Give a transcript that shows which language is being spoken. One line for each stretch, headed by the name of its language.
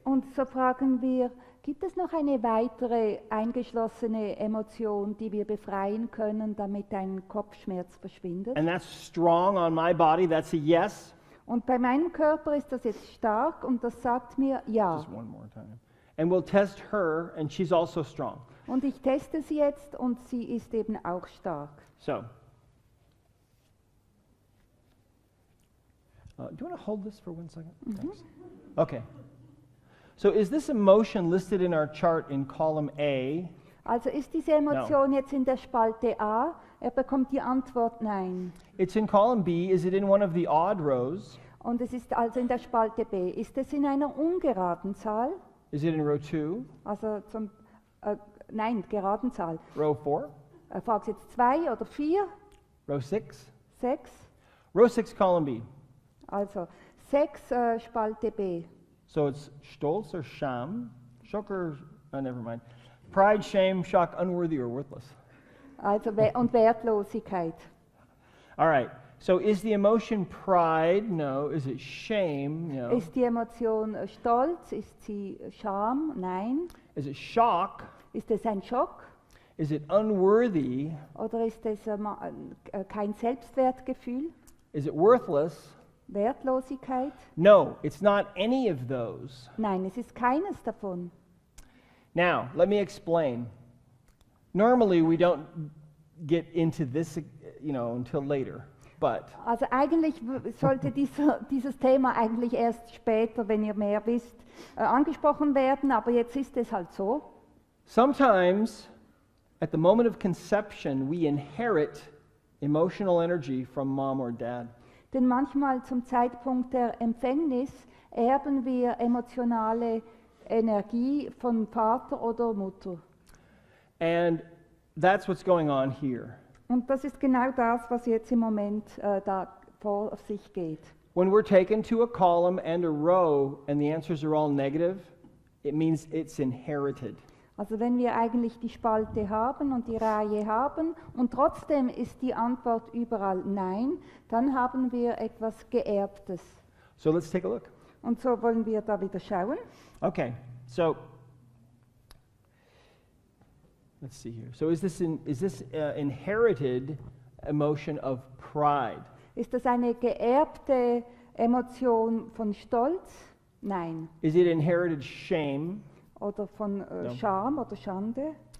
German: Und so fragen wir, gibt es noch eine weitere eingeschlossene Emotion, die wir befreien können, damit dein Kopfschmerz verschwindet?
English: And that's strong on my body, that's a yes.
German: Und bei meinem Körper ist das jetzt stark und das sagt mir Ja.
English: Just one more time. And we'll test her, and she's also strong.
German: Und ich teste sie jetzt und sie ist eben auch stark.
English: So, do you want to hold this for 1 second? Thanks. Okay. So is this emotion listed in our chart in column A?
German: Also ist diese Emotion jetzt in der Spalte A? Er bekommt die Antwort Nein.
English: It's in column B. Is it in one of the odd rows?
German: Und es ist also in der Spalte B. Ist es in einer ungeraden Zahl?
English: Is it in row 2?
German: Also nein, geraden Zahl.
English: Row 4?
German: Fragst jetzt 2 oder 4?
English: Row 6? 6? Row 6, column B.
German: Also 6 Spalte B.
English: So it's Stolz or Scham, Schock or, never mind. Pride, shame, shock, unworthy or worthless.
German: Also und Wertlosigkeit.
English: All right. So is the emotion pride? No. Is it shame? No.
German: Ist die Emotion Stolz? Ist sie Scham? Nein.
English: Is it shock?
German: Ist es ein Schock?
English: Is it unworthy?
German: Oder ist es kein Selbstwertgefühl?
English: Is it worthless?
German: Wertlosigkeit?
English: No, it's not any of those.
German: Nein, es ist keines davon.
English: Now, let me explain. Normally, we don't get into this, until later. But
German: Also eigentlich sollte dieses Thema eigentlich erst später, wenn ihr mehr wisst, angesprochen werden, aber jetzt ist es halt so.
English: sometimes, at the moment of conception, we inherit emotional energy from mom or dad.
German: Denn manchmal zum Zeitpunkt der Empfängnis erben wir emotionale Energie von Vater oder Mutter.
English: And that's what's going on here.
German: Und das ist genau das, was jetzt im Moment da vor sich geht.
English: When we're taken to a column and a row and the answers are all negative, it means it's inherited.
German: Also wenn wir eigentlich die Spalte haben und die Reihe haben und trotzdem ist die Antwort überall Nein, dann haben wir etwas Geerbtes.
English: So let's take a look.
German: Und so wollen wir da wieder schauen.
English: Okay, so let's see here. So is this inherited emotion of pride?
German: Ist das eine geerbte Emotion von Stolz? Nein.
English: Is it inherited shame?
German: Oder von Scham oder Schande?